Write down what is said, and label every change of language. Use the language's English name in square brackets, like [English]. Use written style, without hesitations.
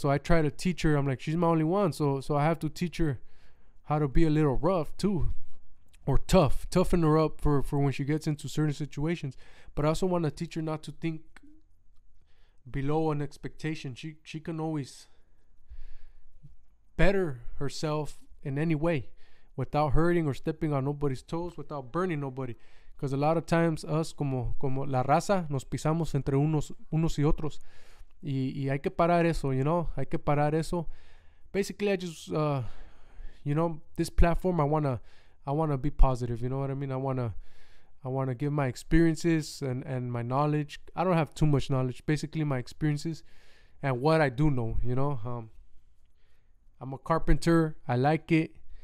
[English] So I try to teach her. I'm like, she's my only one. So I have to teach her how to be a little rough too, or toughen her up for when she gets into certain situations. But I also want to teach her not to think below an expectation. She can always better herself in any way without hurting or stepping on nobody's toes, without burning nobody. Because a lot of times us [Spanish] como la raza nos pisamos entre unos y otros, y hay que parar eso, hay que parar eso. [English] Basically, I just this platform, I wanna be positive. You know what I mean? I wanna give my experiences and my knowledge. I don't have too much knowledge. Basically, my experiences and what I do know. I'm a carpenter. I like it.